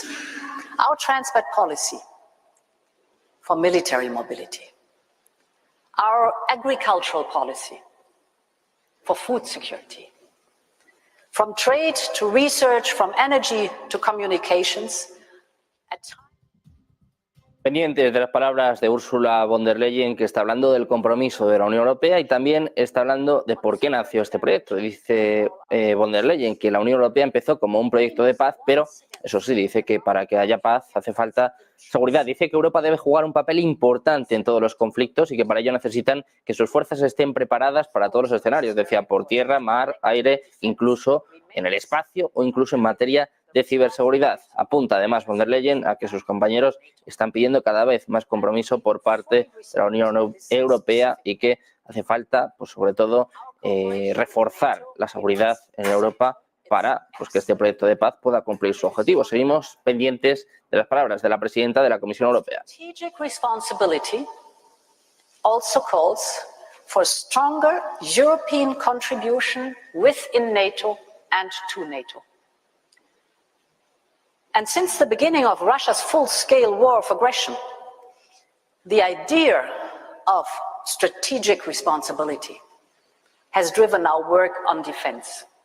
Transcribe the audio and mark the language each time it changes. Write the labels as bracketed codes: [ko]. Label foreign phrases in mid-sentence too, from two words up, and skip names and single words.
[en] Our transport policy for military mobility, our agricultural policy for food security, from trade to research, from energy to communications. [es] Pendientes de las palabras de Ursula von der Leyen, que está hablando del compromiso de la Unión Europea y también está hablando de por qué nació este proyecto. Dice von der Leyen que la Unión Europea empezó como un proyecto de paz, pero eso sí, dice que para que haya paz hace falta seguridad. Dice que Europa debe jugar un papel importante en todos los conflictos y que para ello necesitan que sus fuerzas estén preparadas para todos los escenarios. Decía, por tierra, mar, aire, incluso en el espacio o incluso en materia de ciberseguridad. Apunta además von der Leyen a que sus compañeros están pidiendo cada vez más compromiso por parte de la Unión Europea y que hace falta, pues sobre todo, reforzar la seguridad en Europa para que este proyecto de paz pueda cumplir su objetivo. Seguimos pendientes de las palabras de la presidenta de la Comisión Europea. [en] Strategic responsibility also calls for stronger European contribution within NATO and to NATO. And since the beginning of Russia's full-scale war of aggression, the idea of strategic responsibility has driven our work on defense.